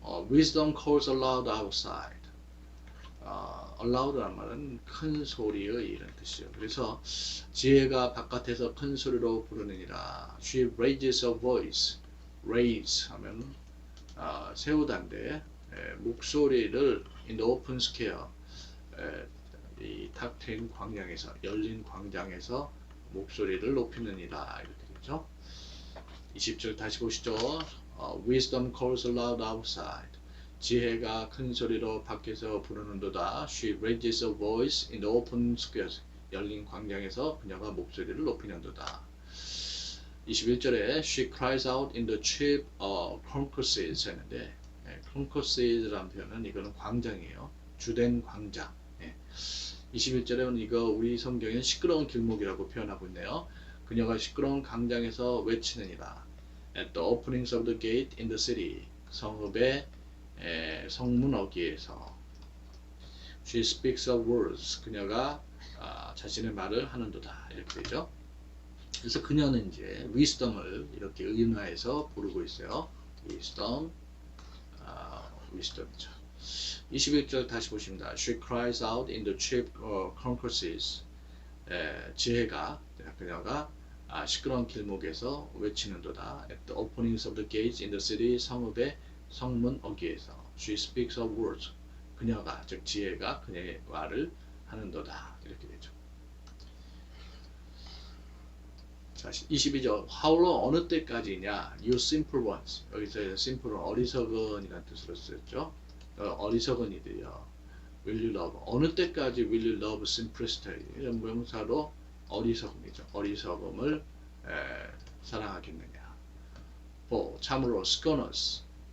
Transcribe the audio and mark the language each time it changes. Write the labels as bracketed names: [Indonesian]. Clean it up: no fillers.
[English] Wisdom calls aloud outside. [Korean] aloud라는 말은 큰 소리의 이런 뜻이죠. 그래서 지혜가 바깥에서 큰 소리로 부르느니라. [English] She raises her voice. [Korean] raise 하면 세우다인데 목소리를 [English] in the open square [Korean] 이 탁 트인 광장에서 열린 광장에서 목소리를 높이느니라 이렇게 되죠. 20절 다시 보시죠. [English] Wisdom calls aloud outside. [Korean] 지혜가 큰 소리로 밖에서 부르는도다. [English] She raises her voice in the open square. [Korean] 열린 광장에서 그녀가 목소리를 높이는도다. 21절에 [English] She cries out in the cheap concourses [Korean] 했는데 concourses 라는 표현은 이거는 광장이에요. 주된 광장. 21절에는 이거 우리 성경엔 시끄러운 길목이라고 표현하고 있네요. 그녀가 시끄러운 광장에서 외치느니라. [English] At the openings of the gate in the city. [Korean] 성읍의 성문 어귀에서. [English] She speaks of words. [Korean] 그녀가 자신의 말을 하는도다. 이렇게 되죠. 그래서 그녀는 이제 wisdom을 이렇게 의인화해서 부르고 있어요. wisdom, wisdom이죠. 21절 다시 보십니다. [English] She cries out in the cheap concourses. [Korean] 지혜가 그녀가 시끄러운 길목에서 외치는도다. [English] At the openings of the gates in the city, [Korean] 성읍의 성문 어귀에서. [English] She speaks of words. [Korean] 그녀가 즉 지혜가 그녀의 말을 하는도다. 이렇게 되죠. 자, 22절. [English] How long [Korean] 어느 때까지냐? [English] You simple ones. [Korean] 여기서 simple은 어리석은이라는 뜻으로 쓰였죠. 어리석은 이들이요. [English] Will you love? [Korean] 어느 때까지 [English] will you love simplicity? [Korean] 이런 명사로 어리석음이죠. 어리석음을 사랑하겠느냐. 참으로 scorners.